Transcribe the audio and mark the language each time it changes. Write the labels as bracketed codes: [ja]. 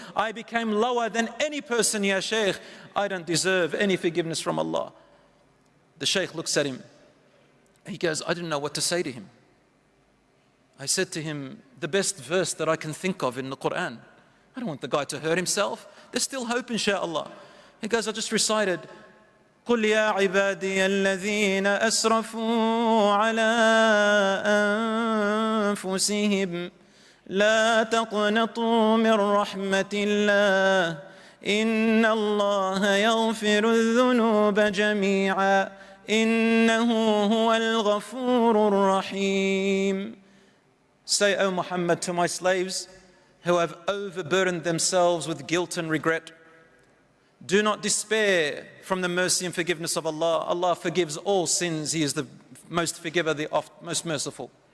[en] I became lower than any person, Ya Shaykh. I don't deserve any forgiveness from Allah. The Shaykh looks at him. He goes, I didn't know what to say to him. I said to him, the best verse that I can think of in the Quran. I don't want the guy to hurt himself. There's still hope, inshallah. He goes, I just recited, [ar] قُلْ يَا عِبَادِيَ الَّذِينَ أَسْرَفُوا عَلَىٰ أَنفُسِهِمْ لَا تَقْنَطُوا مِنْ رَحْمَةِ اللَّهِ إِنَّ اللَّهَ يَغْفِرُ الذُّنُوبَ جَمِيعًا إِنَّهُ هُوَ الْغَفُورُ الرَّحِيمُ. [en] Say, O Muhammad, to my slaves who have overburdened themselves with guilt and regret, do not despair from the mercy and forgiveness of Allah. Allah forgives all sins. He is the most forgiver, the most merciful.